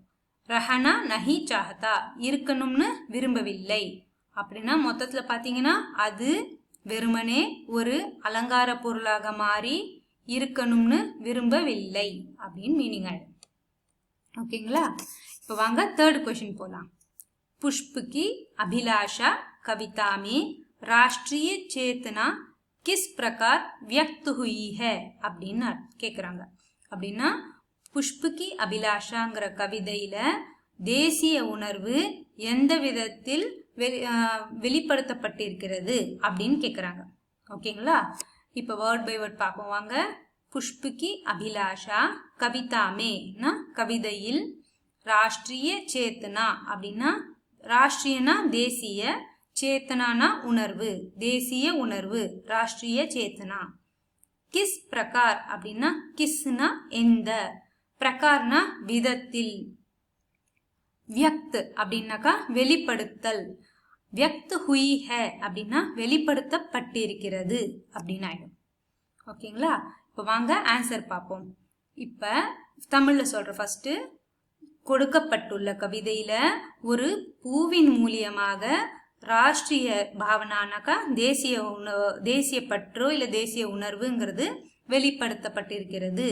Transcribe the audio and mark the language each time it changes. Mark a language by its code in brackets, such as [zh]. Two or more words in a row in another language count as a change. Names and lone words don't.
[hi] रहना नहीं चाहता [ta] இருக்கணும்னு விரும்பவில்லை அப்படின்னா மொத்தத்துல பாத்தீங்கன்னா அது வெறுமனே ஒரு அலங்கார பொருளாக மாறி இருக்கணும்னு விரும்பவில்லை அப்படின்னு மீனிங் ஆயிடும். ஓகேங்களா? இப்போ வாங்க [en] third question [ta] போலாம். [hi] पुष्प की अभिलाषा कविता में राष्ट्रीय चेतना किस प्रकार व्यक्त हुई है [ta] அப்படின்னு கேக்குறாங்க. அப்படின்னா புஷ்ப கி அபிலாஷாங்கிற கவிதையில தேசிய உணர்வு எந்த விதத்தில் வெளிப்படுத்தப்பட்டிருக்கிறது அப்படின்னு கேக்குறாங்க. ஓகேங்களா? இப்போ [en] word by word [ta] பார்ப்போம் வாங்க. [hi] पुष्प की अभिलाषा कविता में ना [ta] कविதையில், [hi] राष्ट्रीय चेतना [ta] அப்படின்னா ராஷ்ட்ரியனா தேசிய, சேத்தனானா உணர்வு, தேசிய உணர்வு, [hi] राष्ट्रीय चेतना. किस प्रकार [ta] அப்படின்னா किसனா எந்த, பிரகார்னா விதத்தில், व्यक्त அப்படின்னாக்கா வெளிப்படுத்தல், [hi] व्यक्त हुई है [ta] அப்படின்னா வெளிப்படுத்தப்பட்டிருக்கிறது அப்படின்னு ஆயிடும். ஓகேங்களா? இப்போ வாங்க ஆன்சர் பார்ப்போம். இப்போ தமிழ்ல சொல்ற ஃபர்ஸ்ட். கொடுக்கப்பட்டுள்ள கவிதையில ஒரு பூவின் மூலியமாக ராஷ்டிரிய பாவனானாக்கா தேசிய பற்றோ இல்ல தேசிய உணர்வுங்கிறது வெளிப்படுத்தப்பட்டிருக்கிறது.